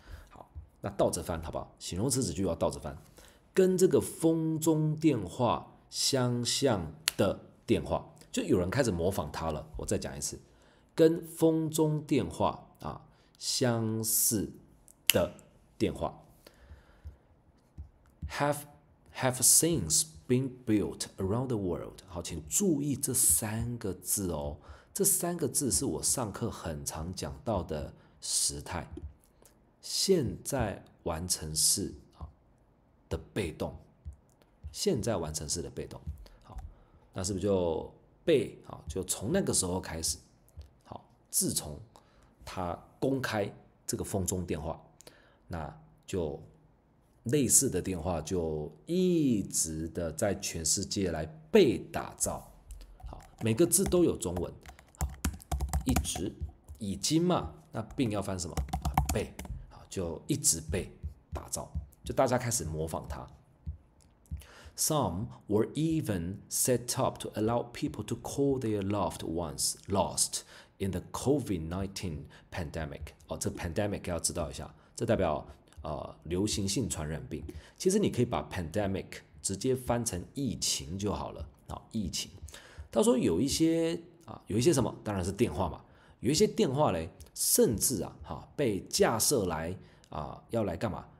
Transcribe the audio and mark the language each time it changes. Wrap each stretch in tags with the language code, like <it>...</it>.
<zh>好，那倒着翻好不好？形容词子句要倒着翻，跟这个风中电话相像的电话，就有人开始模仿它了。我再讲一次，跟风中电话相似的电话。</zh> <en>have since been built around the world。</en> <zh>好，请注意这3个字哦，这3个字是我上课很常讲到的时态，现在完成式的被动，现在完成式的被动。好，那是不是就被就从那个时候开始，好，自从他公开这个风中电话，那就类似的电话就一直的在全世界来被打造。好，每个字都有中文。好，一直已经嘛，那并要翻什么被，就一直被打造，就大家开始模仿它。</zh> <en>Some were even set up to allow people to call their loved ones lost in the COVID-19 pandemic。</en> <zh>这 pandemic 要知道一下，这代表流行性传染病。其实你可以把 pandemic 直接翻成疫情就好了。疫情。他说有一些什么，当然是电话嘛。有一些电话嘞，甚至被架设来要来干嘛？</zh>